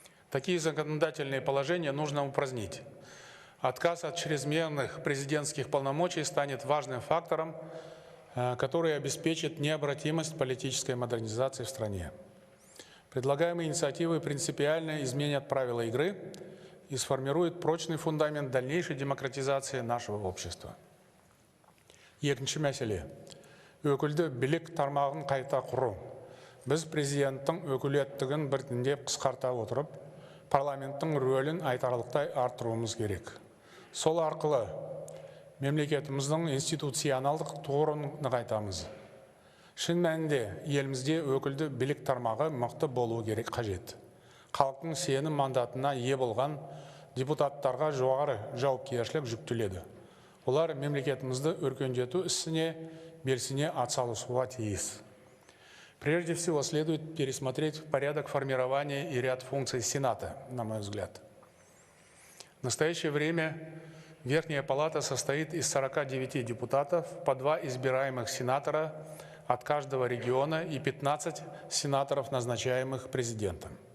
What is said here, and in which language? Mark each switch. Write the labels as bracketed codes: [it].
[ru] Такие законодательные положения нужно упразднить. Отказ от чрезмерных президентских полномочий станет важным фактором, который обеспечит необратимость политической модернизации в стране. Предлагаемые инициативы принципиально изменят правила игры и сформируют прочный фундамент дальнейшей демократизации нашего общества. [kk] Екінші мәселе. Өкілді билік тармағын қайта құру. Біз президенттің өкілеттігін біртіндеп қысқарта отырып, парламенттің рөлін айтарлықтай арттыруымыз керек. Сол арқылы мемлекетіміздің институционалдық тұғырын нығайтамыз. Шын мәнінде елімізде өкілді билік тармағы мықты болуы керек қажет. Халықтың сенім мандатына ие болған депутаттарға жоғары жауапкершілік жүктеледі. Олар мемлекетімізді өркендету ісіне белсене атсалысуға тиіс. [ru] Прежде всего, следует пересмотреть порядок формирования и ряд функций Сената, на мой взгляд. В настоящее время Верхняя Палата состоит из 49 депутатов, по 2 избираемых сенатора от каждого региона и 15 сенаторов, назначаемых президентом.